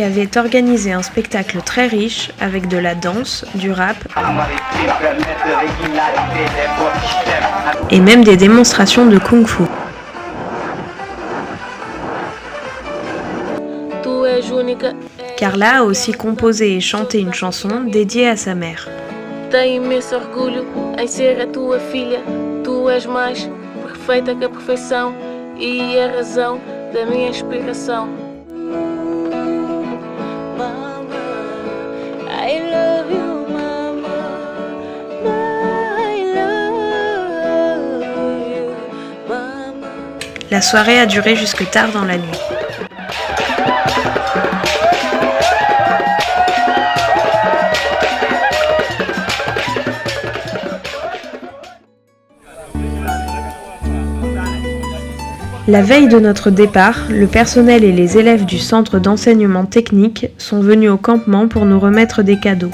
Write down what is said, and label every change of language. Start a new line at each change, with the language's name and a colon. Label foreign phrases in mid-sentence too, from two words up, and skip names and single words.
French: avaient organisé un spectacle très riche avec de la danse, du rap et même des démonstrations de kung-fu. Carla a aussi composé et chanté une chanson dédiée à sa mère.
Portuguese: Tenho imenso orgulho em ser a tua filha. Tu és mais perfeita que a perfeição e a razão da minha inspiração.
English: I love you, mama. I love you, mama.
French: La soirée a duré jusque tard dans la nuit. La veille de notre départ, le personnel et les élèves du centre d'enseignement technique sont venus au campement pour nous remettre des cadeaux.